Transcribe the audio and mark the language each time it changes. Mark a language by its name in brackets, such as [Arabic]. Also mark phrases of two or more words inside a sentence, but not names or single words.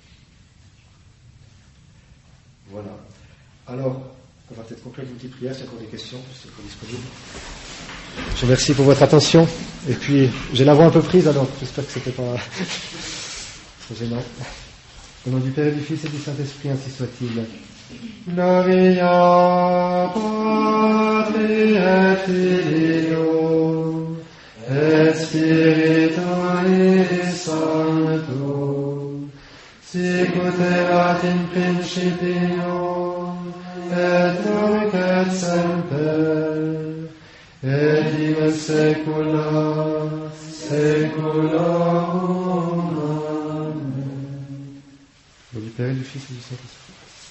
[French] Voilà. Alors, on va peut-être conclure une petite prière, s'il y a encore des questions, c'est encore disponible. Je vous remercie pour votre attention. Et puis, j'ai la voix un peu prise, alors j'espère que c'était pas trop gênant. Au nom du Père et du Fils et du Saint-Esprit, ainsi soit-il. [Latin] Gloria Patri et Filio et Spiritui Sancto, sicut erat in principio et nunc et semper et in saecula saeculorum. Amen. [French] Au nom du Père et du Fils et du Saint-Esprit.